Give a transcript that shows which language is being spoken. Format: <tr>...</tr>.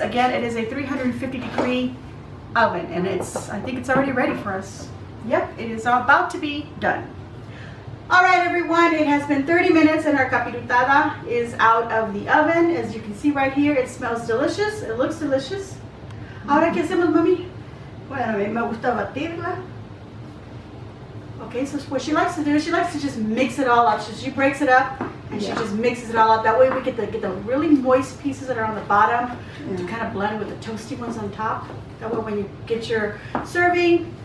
<en>Again, it is a 350 degree oven, and I think it's already ready for us. Yep, it is about to be done. All right, everyone, it has been 30 minutes and our capirotada is out of the oven. As you can see right here, it smells delicious. It looks delicious.</en> <es>Ahora, ¿qué hacemos, mami? Bueno, a mí me gusta batirla.</es> <en>Okay, so what she likes to do is she likes to just mix it all up. So she breaks it up and she just mixes it all up. That way we get the really moist pieces that are on the bottom to kind of blend with the toasty ones on top. That way when you get your serving.</en>